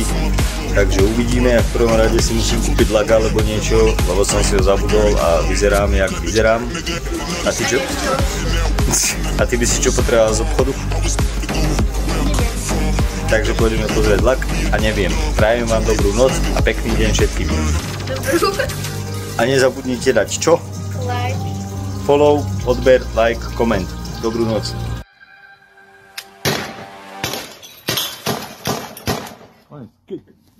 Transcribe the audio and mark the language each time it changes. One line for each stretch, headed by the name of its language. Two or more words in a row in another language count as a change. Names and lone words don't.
Slovak: Takže uvidíme, a v prvom rade si musím kúpiť lak alebo niečo, lebo som si ho zabudol a vyzerám, jak vyzerám. A ty čo? A ty by si čo potreboval z obchodu? Takže pôjdeme pozrieť lak a neviem. Prajem vám dobrú noc a pekný deň všetkým. A nezabudnite dať čo? Like. Follow, odber, like, koment. Dobrú noc. Good.